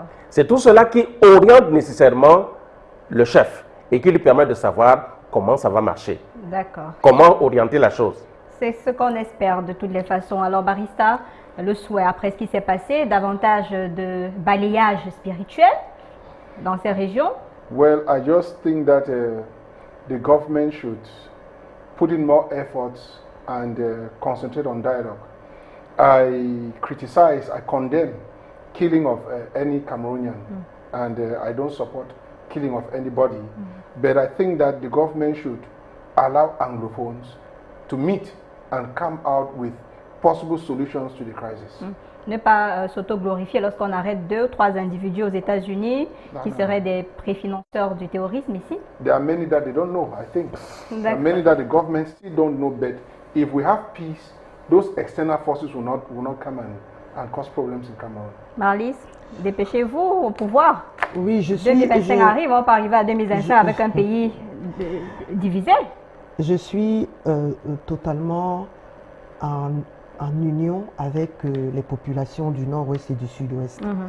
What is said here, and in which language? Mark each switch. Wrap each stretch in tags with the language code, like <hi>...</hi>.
<fr>C'est tout cela qui oriente nécessairement le chef et qui lui permet de savoir comment ça va marcher. Comment orienter la chose. C'est ce qu'on espère de toutes les façons. Alors Barista, le souhait après ce qui s'est passé, davantage de balayage spirituel dans ces régions?</fr> <en>Well, I just think that the government should put in more efforts and concentrate on dialogue. I criticize, I condemn killing of any Cameroonian, and I don't support killing of anybody. But I think that the government should allow Anglophones to meet and come out with possible solutions to the crisis.</en> <fr>Ne pas s'auto-glorifier lorsqu'on arrête 2 ou 3 individus aux États-Unis qui seraient des préfinanceurs du terrorisme ici.</fr> <en>There are many that they don't know, I think. There are many that the government still don't know, but if we have peace, those external forces will not come and cause problems in Cameroon.</en> <fr>Marlise, dépêchez-vous au pouvoir. Oui, je suis... 2025 arrive, on va pas arriver à 2025 avec un pays divisé. Je suis totalement en union avec les populations du nord-ouest et du sud-ouest.</fr>